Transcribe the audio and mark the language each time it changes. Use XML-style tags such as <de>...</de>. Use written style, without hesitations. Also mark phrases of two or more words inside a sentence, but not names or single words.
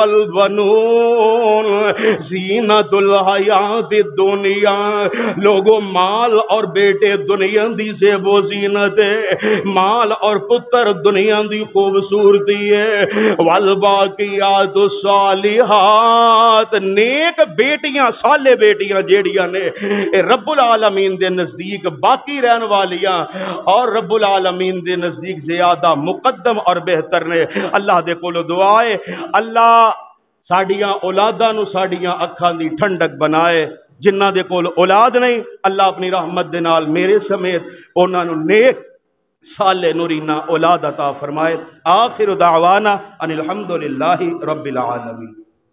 <ar>والبنون زینت الحیات الدنیا</ar> <pa>لوگوں مال اور بیٹے دنیا دی سے وہ زینت ہے مال اور پتر دنیا دی خوبصورتی ہے والباقیات الصالحات نیک بیٹیاں صالح بیٹیاں جیڑیاں نے رب العالمین دے نزدیک باقی رہن والیاں اور رب العالمین دے نزدیک زیادہ مقدم اور بہتر نے اللہ دے کولو دعائے اللہ ساڑیاں اولاداں نو ساڑیاں اکھاں دی ٹھنڈک بنائے جنہ دے کول اولاد نہیں اللہ اپنی رحمت دے نال میرے سمیت انہاں نو نیک صالح نورینہ اولاد عطا فرمائے</pa> <ar>آخر دعوانا ان الحمدللہ رب العالمین</ar>